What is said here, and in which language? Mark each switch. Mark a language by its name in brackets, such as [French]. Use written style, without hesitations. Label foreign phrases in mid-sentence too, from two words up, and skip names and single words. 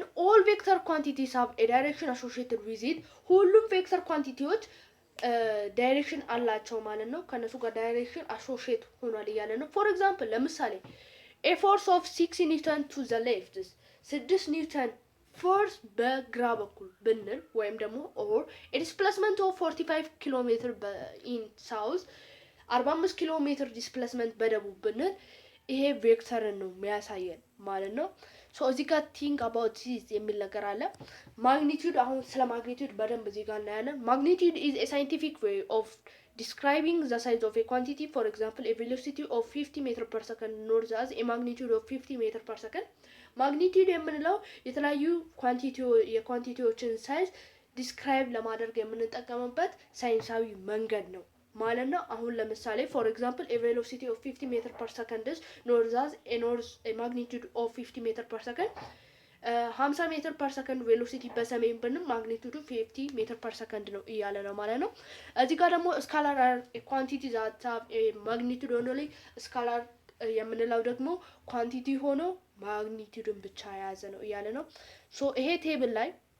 [English] All vector quantities have a direction associated with it። [Amharic] ሁሉም ቬክተር ኳንቲቲዎች ዳይሬክሽን አላቸው ማለት ነው። ከነሱ ጋር ዳይሬክሽን አሶሺየት ሆኗል እያለ ነው። [English] For example [Amharic] ለምሳሌ [English] a force of 6 Newton to the left [Amharic] 6 ኒውተን ፎርስ በግራ በኩል ብንል ወይም ደግሞ [English] or a displacement of 45 kilometer in south [Amharic] 45 ኪሎ ሜትር ዲስፕሌስመንት በደቡብ ብንል ይሄ ቬክተርን ነው የሚያሳየን ማለት ነው። ሶ እዚህ ጋር [English] think about this [Amharic] የሚል ነገር አለ። ማግኒቲዩድ አሁን ስለ ማግኒቲዩድ በደንብ እዚህ ጋር እናያለን። [English] Magnitude is a scientific way of describing the size of a quantity. For example, a velocity of 50 meter per second knows as a magnitude of 50 meter per second. [Amharic] ማግኒቲዩድ የምንለው የተለያዩ የኳንቲቲዎችን ሳይዝ ዲስክራይብ ለማድረግ የምንጠቀምበት ሳይንሳዊ መንገድ ነው ማለት ነው። አሁን ለምሳሌ [English] for example a velocity of 50 meter per second is knows as a magnitude of 50 meter per second. [Amharic] 50 [English] meter per second [Amharic] ቬሎሲቲ በሰሜን ብንም ማግኒቲዩዱ 50 [English] meter per second [Amharic] ነው እያለ ነው ማለት ነው። እዚህ ጋር ደግሞ [English] scalar quantity that magnitude only [Amharic] ስካላር የምንለው ደግሞ ኳንቲቲ ሆኖ ማግኒቲዩድን ብቻ የያዘ ነው እያለ ነው። ሶ ይሄ ቴብል ላይ